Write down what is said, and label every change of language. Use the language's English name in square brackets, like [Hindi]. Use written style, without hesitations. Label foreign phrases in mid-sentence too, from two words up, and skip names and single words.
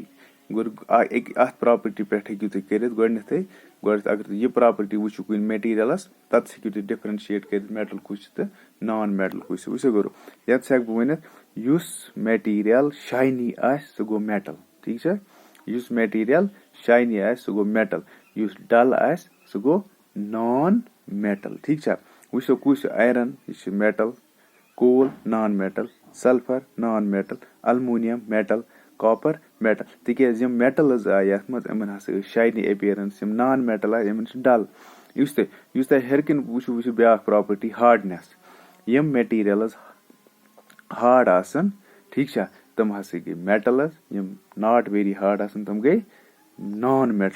[Kashmiri] اَتھ پراپرٹی پٮ۪ٹھ ہیٚکِو تُہۍ کٔرِتھ گۄڈٕنیتھٕے اگر تُہۍ یہِ پراپرٹی وٕچھِو کُنہِ میٹیٖریلس پتہٕ ہیٚکِو تُہۍ ڈِفرنشیٹ کٔرِتھ میٹل کُس چھُ تہٕ [English] non metal [Kashmiri] کُس چھُ. وٕچھ سا گوٚو یَتس ہٮ۪کہٕ بہٕ ؤنِتھ یُس میٹیٖریل شاینی آسہِ سُہ گوٚو میٹل. ٹھیٖک چھا, یُس میٹیٖریل شاینی آسہِ سُہ گوٚو میٹل, یُس ڈل آسہِ سُہ گوٚو [English] non metal. [Kashmiri] ٹھیٖک چھا, وٕچھ سا کُس چھُ آیرن یہِ چھُ میٹل, [English] coal non metal, sulphur non metal, aluminium metal, copper metal. [Kashmiri] تِکیازِ یِم میٹلز آیہِ یتھ منٛز یِمن ہسا ٲسۍ [English] shiny appearance. [Kashmiri] یِم [English] non metal [Kashmiri] آیہِ یِمن چھِ ڈل. یُس تۄہہِ ہیٚرِ کِنۍ وٕچھو بیاکھ [English] property hardness. [Kashmiri] یِم میٹیٖریلز ہاڈ آسن ٹھیٖک چھا تِم ہسا گٔے میٹلز. یِم [English] not very hard [Kashmiri] آسن تِم گٔے [English] non metal.